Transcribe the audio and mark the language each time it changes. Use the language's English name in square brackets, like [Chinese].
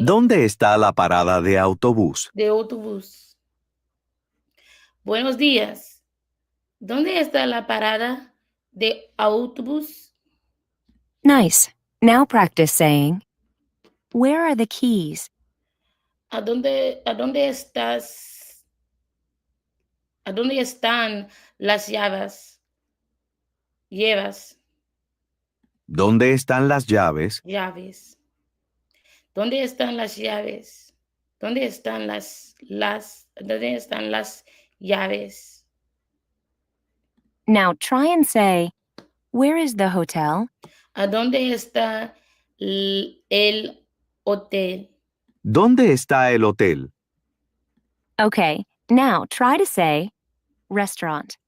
[Spanish] ¿Dónde está la parada de autobús? de autobús? Buenos días. ¿Dónde está la parada de autobús? [English] Nice. Now practice saying, "Where are the keys?" [Spanish] ¿A dónde estás? ¿A dónde están las llaves? Llevas, ¿Dónde están las llaves? llaves. ¿Dónde están las llaves? ¿Dónde están dónde están las llaves? [English] Now try and say, "Where is the hotel?" [Spanish] ¿A dónde está el hotel? ¿Dónde está el hotel? [English] Okay, now try to say, "Restaurant."